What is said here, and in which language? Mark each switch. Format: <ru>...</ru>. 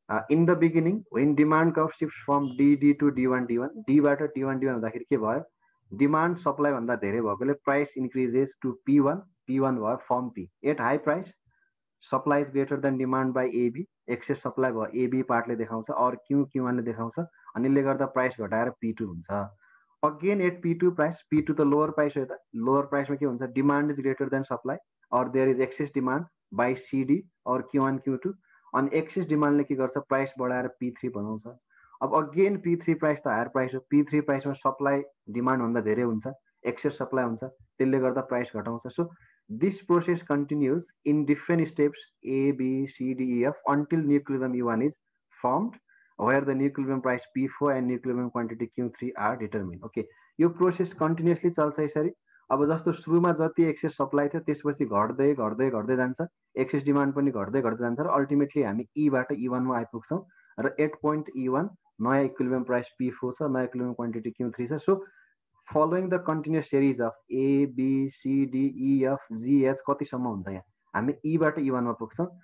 <en>in the beginning when demand curve shift from D to D1</en> <ne>डीबाट D1 हुँदाखेरि के भयो, demand supply भन्दा धेरै भएकोले प्राइस इन्क्रिजेस टु P1 भयो form P at high price,</ne> <en>supply is greater than demand by AB,</en> <ne>excess supply भयो AB पार्टले देखाउँछ, or Q1 ले देखाउँछ, अनि यसले गर्दा प्राइस घटाएर P2 हुन्छ. Again at P2 price, P2 त लोअर प्राइस हो, यता लोअर प्राइसमा के हुन्छ,</ne> <en>demand is greater than supply और there is excess demand by CD</en> <ne>और Q1 Q2, अनि एक्सेस डिमान्डले के गर्छ, प्राइस बढाएर P3 बनाउँछ. अब अगेन P3 प्राइस त हायर प्राइस हो, P3 प्राइसमा सप्लाई डिमान्ड भन्दा धेरै हुन्छ, एक्सेस सप्लाई हुन्छ, त्यसले गर्दा price घटाउँछ.</ne> <en>So this process continues in different steps A, B, C, D, E, F until new equilibrium E1 is formed, where the new equilibrium price P4 and new equilibrium quantity Q3 are determined.</en> <ne>Okay, यो process continuously चल्छ यसरी. अब जस्तो सुरुमा जति excess supply थियो त्यसपछि घट्दै घट्दै घट्दै जान्छ, एक्सेस डिमान्ड पनि घट्दै घट्दै जान्छ र अल्टिमेटली हामी ईबाट E1 मा आइपुग्छौँ र एट पोइन्ट E1 नयाँ इक्विलिब्रियम प्राइस P4 छ, नयाँ इक्विलिब्रियम क्वान्टिटी Q3 छ.</ne> <en>so following the continuous series of A, B, C, D, E, F, G, H</en> <ne>कतिसम्म हुन्छ यहाँ, हामी ईबाट E1 मा पुग्छौँ.</ne>